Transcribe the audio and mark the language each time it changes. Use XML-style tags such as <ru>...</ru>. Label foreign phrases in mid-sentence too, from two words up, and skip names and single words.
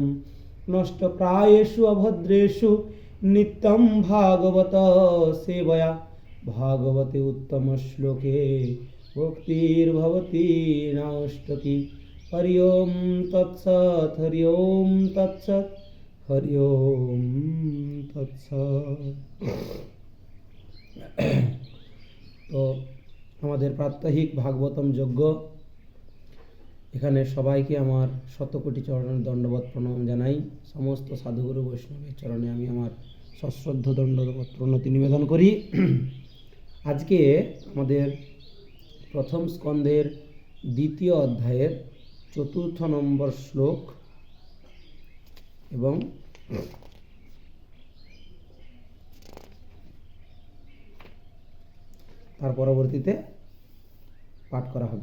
<sa>नष्टप्रायेषु अभद्रेषु नित्यं भागवत सेवया भागवते उत्तमश्लोके भक्तिर्भवति नाष्टकी। हरि ओम तत्सत् हरि ओम तत्सत् हरि ओम तत्सत्।</sa> <bn>तो আমাদের প্রাত্যহিক ভাগবতম যজ্ঞ এখানে সবাইকে আমার শতকোটি চরণের দণ্ডবত প্রণাম জানাই। সমস্ত সাধুগুরু বৈষ্ণবের চরণে আমি আমার সশ্রদ্ধ দণ্ডবত প্রণতি নিবেদন করি। আজকে আমাদের প্রথম স্কন্ধের দ্বিতীয় অধ্যায়ের ৪র্থ নম্বর শ্লোক এবং তার পরবর্তীতে পাঠ করা হবে।</bn>